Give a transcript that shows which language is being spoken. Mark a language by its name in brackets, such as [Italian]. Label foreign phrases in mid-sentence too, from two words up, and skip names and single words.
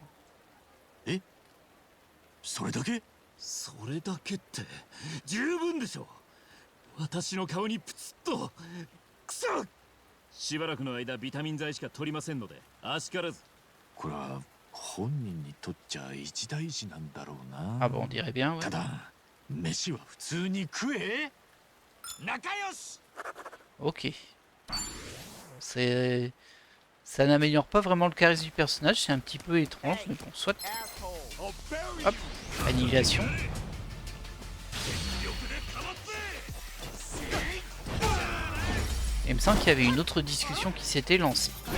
[Japanese] え、それだけ？それだけって十分でしょ。私の顔にプツッと。くそ！しばらくの間ビタミン剤しか取りませんので、あしからず。これは本人にとっちゃ一大事なんだろうな。 [French] Ah bon, on dirait bien, ouais. [Japanese] ただ、飯は普通に食え。仲良し。 [French] Ok. C'est... Ça n'améliore pas vraiment le charisme du personnage, c'est un petit peu étrange, mais bon, soit. Hop, annihilation. Il me semble qu'il y avait une autre discussion qui s'était lancée.